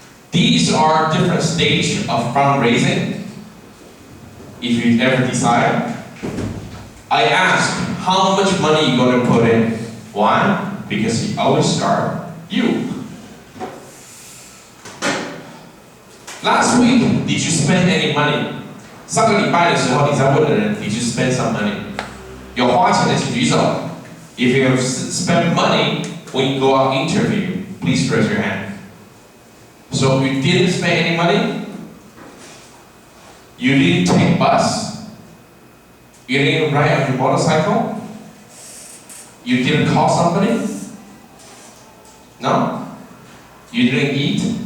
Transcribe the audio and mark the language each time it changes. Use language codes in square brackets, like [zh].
[en] These are different stages of fundraising. If you ever decide, I ask how much money you're going to put in. Why? Because you always start you. Last week, did you spend any money? [zh] 上个礼拜的时候，你在问的人 ， [en] Did you spend some money? [zh] 有花钱的请举手。 [en] If you have spent money when you go out interview, please raise your hand. So you didn't spend any money? You didn't take bus? You didn't ride on your motorcycle? You didn't call somebody? No? You didn't eat?